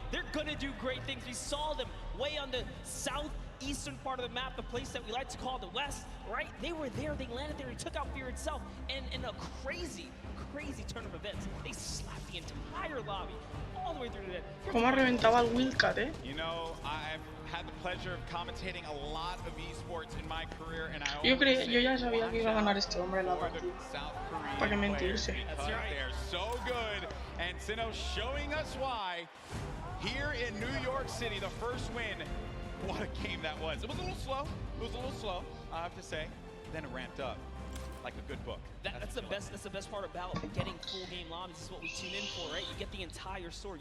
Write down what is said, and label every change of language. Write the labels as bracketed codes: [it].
[en] They're gonna do great things. We saw them way on the southeastern part of the map, the place that we like to call the West, right? They were there, they landed there, they took out Fear itself, and in a crazy turn of events, they slapped the entire lobby all the way through to that. [es] Cómo ha reventado al Wildcat, [en] You know, had the pleasure of commentating a lot of esports in my career, and I [es] yo ya sabía que iba a ganar este hombre la partida. ¿Para qué mentirse? [en] They're so good, and Sino showing us why. Here in New York City, the first win. What a game that was. It was a little slow. It was a little slow, I have to say. Then it ramped up like a good book. That's the best. That's the best part about getting full game lobbies. This is what we tune in for, right? You get the entire story.